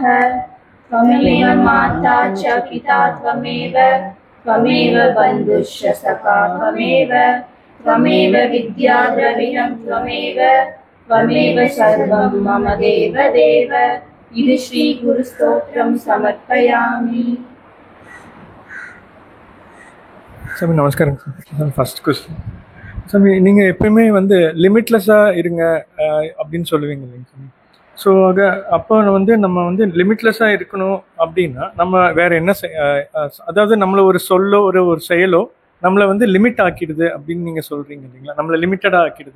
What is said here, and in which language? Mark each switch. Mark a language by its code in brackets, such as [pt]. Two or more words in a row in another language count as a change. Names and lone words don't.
[sa] त्वमेव माता च पिता त्वमेव त्वमेव बन्धुश्च सखा त्वमेव त्वमेव विद्या द्रविणं त्वमेव त्वमेव सर्वं मम देव देव। इति श्रीगुरुस्तोत्रं समर्पयामि। [ta] சாமி நமஸ்காரம் சார். [en] First question [ta] சாமி, நீங்கள் எப்பயுமே லிமிட்லெஸ்ஸாக இருங்க அப்படின்னு சொல்லுவீங்க இல்லைங்க சாமி. ஸோ அப்போ நம்ம லிமிட்லெஸ்ஸாக இருக்கணும் அப்படின்னா நம்ம வேறு என்ன அதாவது நம்மளை ஒரு சொல்லோ ஒரு செயலோ நம்மளை லிமிட் ஆக்கிடுது அப்படின்னு நீங்கள் சொல்கிறீங்க இல்லைங்களா, நம்மளை லிமிட்டடாக ஆக்கிடுது.